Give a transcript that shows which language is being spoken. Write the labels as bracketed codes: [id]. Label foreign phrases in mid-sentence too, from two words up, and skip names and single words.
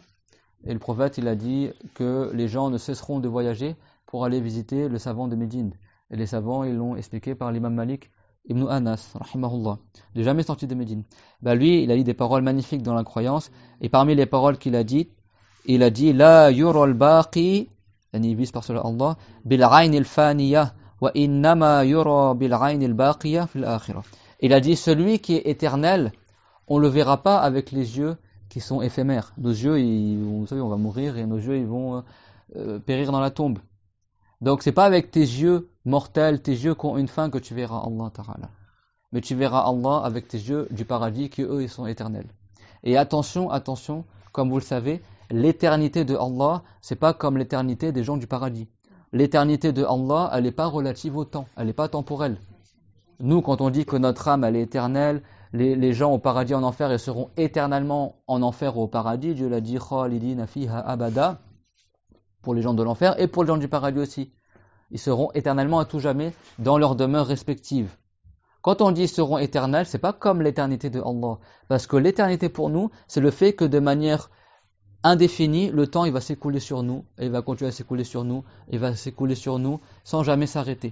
[fr] Et le prophète, il a dit que les gens ne cesseront de voyager pour aller visiter le savant de Médine. Et les savants, ils l'ont expliqué par l'imam Malik ibn Anas, rahimahullah. Il n'est jamais sorti de Médine. Lui, il a dit des paroles magnifiques dans la croyance. Et parmi les paroles qu'il a dites, il a dit [ar] لا يرى الباقي, [fr] il vise par cela Allah, [ar] بالعين الفانية وإنما يرى بالعين الباقية في الآخرة. [fr] Il a dit celui qui est éternel, on ne le verra pas avec les yeux qui sont éphémères. Nos yeux, vous savez, on va mourir et nos yeux, ils vont périr dans la tombe. Donc, c'est pas avec tes yeux mortels, tes yeux qui ont une fin que tu verras [ar] الله تعالى. [fr] Mais tu verras Allah avec tes yeux du paradis qui, eux, ils sont éternels. Et attention, comme vous le savez, l'éternité de Allah, c'est pas comme l'éternité des gens du paradis. L'éternité de Allah, elle n'est pas relative au temps, elle n'est pas temporelle. Nous, quand on dit que notre âme, elle est éternelle, les gens au paradis en enfer, ils seront éternellement en enfer ou au paradis. Dieu l'a dit, [ar] خالدين فيها أبدا, [fr] pour les gens de l'enfer et pour les gens du paradis aussi. Ils seront éternellement à tout jamais dans leur demeure respective. Quand on dit ils seront éternels, c'est pas comme l'éternité de Allah. Parce que l'éternité pour nous, c'est le fait que de manière indéfini, le temps il va s'écouler sur nous, et il va continuer à s'écouler sur nous, et il va s'écouler sur nous sans jamais s'arrêter.